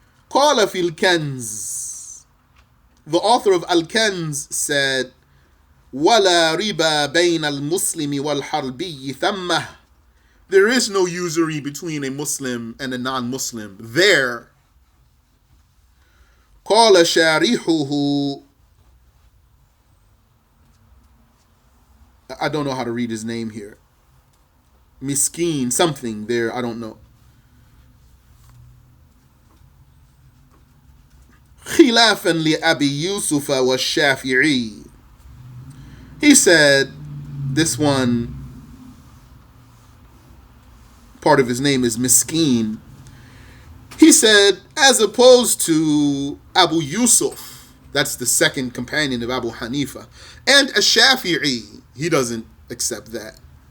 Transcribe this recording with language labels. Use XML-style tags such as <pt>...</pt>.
<ar>قال في الكنز,</ar> <en>the author of Al-Kanz said,</en> <ar>ولا ربا بين المسلم والحربي ثمة.</ar> <en>There is no usury between a Muslim and a non-Muslim there.</en> <ar>قال شارحه,</ar> <en>I don't know how to read his name here. Miskeen, something there, I don't know.</en> <ar>خلافا لأبي يوسف والشافعي.</ar> <en>He said, this one, part of his name is Miskeen. He said, as opposed to Abu Yusuf, that's the second companion of Abu Hanifa, and a Shafi'i, he doesn't accept that.</en>